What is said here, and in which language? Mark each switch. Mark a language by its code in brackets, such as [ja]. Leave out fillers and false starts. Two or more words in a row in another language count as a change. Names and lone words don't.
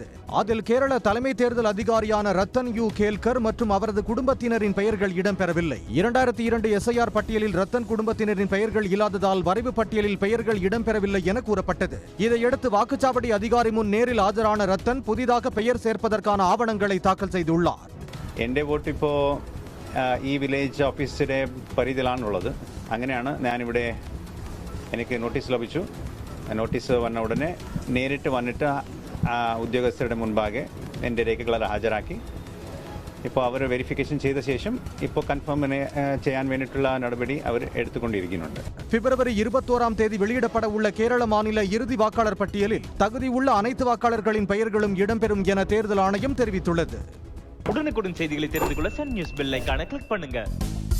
[ta] அதில் கேரள தலைமை தேர்தல் அதிகாரியான ரத்தன் யூ கேல்கர் மற்றும் அவரது குடும்பத்தினரின் பெயர்கள் இடம்பெறவில்லை. 2002 எஸ்ஐஆர் பட்டியலில் ரத்தன் குடும்பத்தினரின் பெயர்கள் இல்லாததால் வரைவு பட்டியலில் பெயர்கள் இடம்பெறவில்லை என கூறப்பட்டது. இதையடுத்து வாக்குச்சாவடி அதிகாரி முன் நேரில் ஆஜரான ரத்தன் புதிதாக பெயர் சேர்ப்பதற்கான ஆவணங்களை தாக்கல் செய்துள்ளார். [ml] എൻ്റെ വോട്ട് ഇപ്പോൾ ഈ വില്ലേജ് ഓഫീസിൻ്റെ പരിധിയിലാണുള്ളത്. അങ്ങനെയാണ് ഞാനിവിടെ എനിക്ക് നോട്ടീസ് ലഭിച്ചു. നോട്ടീസ് വന്ന ഉടനെ നേരിട്ട് വന്നിട്ട് ഉദ്യോഗസ്ഥരുടെ മുൻപാകെ എൻ്റെ രേഖകളെല്ലാം ഹാജരാക്കി. ഇപ്പോൾ അവർ വെരിഫിക്കേഷൻ ചെയ്ത ശേഷം ഇപ്പോൾ കൺഫേം ചെയ്യാൻ വേണ്ടിയിട്ടുള്ള നടപടി അവർ எடுத்துக்கொண்டிருக்கிறாங்க. [ta] பிப்ரவரி 21ஆம் தேதி வெளியிடப்பட உள்ள கேரள மாநில இறுதி வாக்காளர் பட்டியலில் தகுதி உள்ள அனைத்து வாக்காளர்களின் பெயர்களும் இடம்பெறும் என தேர்தல் ஆணையம் தெரிவித்துள்ளது. உடனுக்குடன் செய்திகளை தெரிந்து கொள்ள சன் நியூஸ் [en] bell iconai click [ta] பண்ணுங்க.